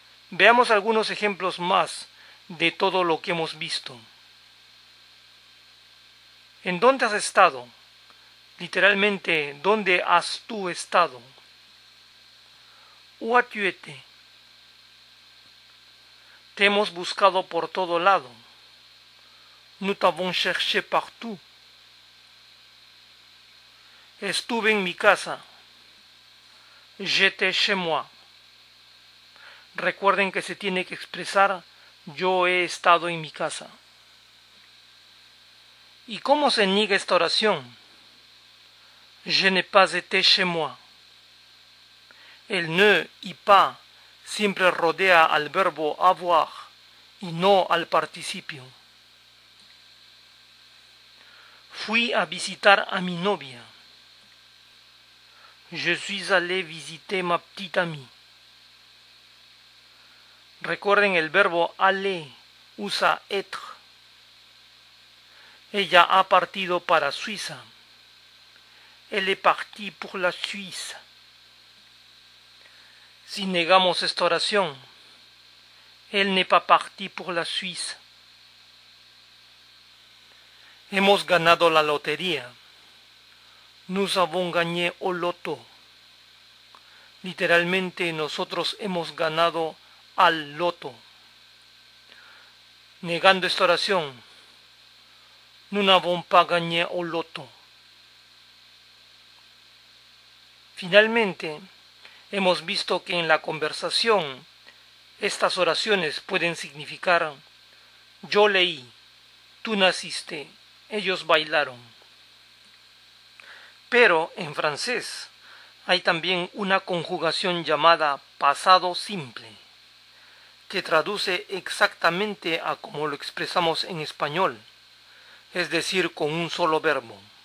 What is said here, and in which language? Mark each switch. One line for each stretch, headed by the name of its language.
Spanish: Veamos algunos ejemplos más de todo lo que hemos visto. ¿En dónde has estado? Literalmente, ¿dónde has tú estado?
French: Où as-tu été?
Spanish: Te hemos buscado por todo lado.
French: Nous t'avons cherché partout.
Spanish: Estuve en mi casa.
French: J'étais chez moi.
Spanish: Recuerden que se tiene que expresar yo he estado en mi casa. ¿Y cómo se niega esta oración?
French: Je n'ai pas été chez moi.
Spanish: El ne y pas siempre rodea al verbo avoir y no al participio. Fui a visitar a mi novia.
French: Je suis allé visiter ma petite amie.
Spanish: Recuerden el verbo aller usa être. Ella ha partido para Suiza.
French: Elle est partie pour la Suisse.
Spanish: Si negamos esta oración,
French: elle n'est pas partie pour la Suisse.
Spanish: Hemos ganado la lotería.
French: Nous avons gagné au loto.
Spanish: Literalmente nosotros hemos ganado al loto. Negando esta oración,
French: nous n'avons pas gagné au loto.
Spanish: Finalmente, hemos visto que en la conversación estas oraciones pueden significar yo leí, tú naciste, ellos bailaron. Pero en francés hay también una conjugación llamada pasado simple, que traduce exactamente a como lo expresamos en español, es decir, con un solo verbo.